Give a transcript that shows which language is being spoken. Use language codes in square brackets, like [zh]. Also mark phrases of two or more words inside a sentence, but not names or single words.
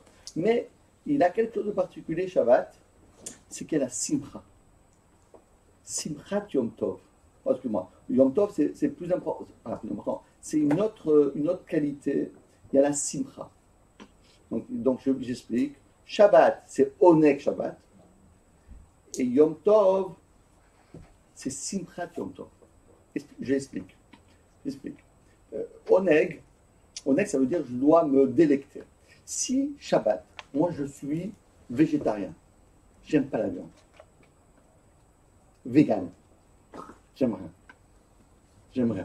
[fr] Mais il a quelque chose de particulier, Shabbat, c'est qu'il y a la Simcha. [he] שמחת יום טוב. [fr] Excuse-moi, Yom Tov, c'est plus important. c'est une autre qualité. Il y a la simcha. Donc j'explique. Shabbat, c'est [he] עונג שבת. [fr] Et Yom Tov, c'est [he] שמחת יום טוב. [fr] J'explique. Oneg, ça veut dire je dois me délecter. Si Shabbat, moi je suis végétarien, j'aime pas la viande. Vegan, j'aime rien.